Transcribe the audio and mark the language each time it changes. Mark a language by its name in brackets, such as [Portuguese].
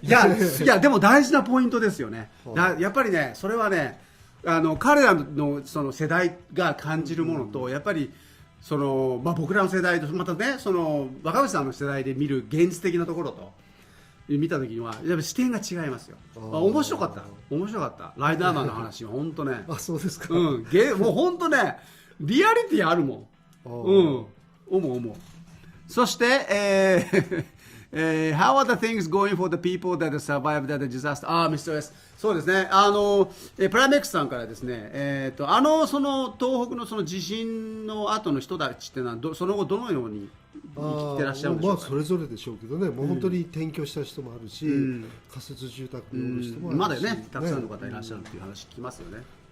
[Japanese] いやでも大事なポイントですよね。やっぱりねそれはね彼らのその世代が感じるものと、やっぱりその、僕らの世代とまたねその若林さんの世代で見る現実的なところと見た時にはやっぱ視点が違いますよ。面白かったライダーマンの話は本当ねあ、そうですか。もう本当ねリアリティあるもん。思う。そして、 [English] How are the things going for the people that survived the disaster? [Japanese] Mr.S. そうですね。プライメックスさんからですね、その東北のその地震の後の人たちってのはその後どのように生きてらっしゃるんでしょうか。それぞれでしょうけどね、もう本当に転居した人もあるし、仮設住宅におる人もあるし、まだねたくさんの方いらっしゃるっていう話聞きますよね。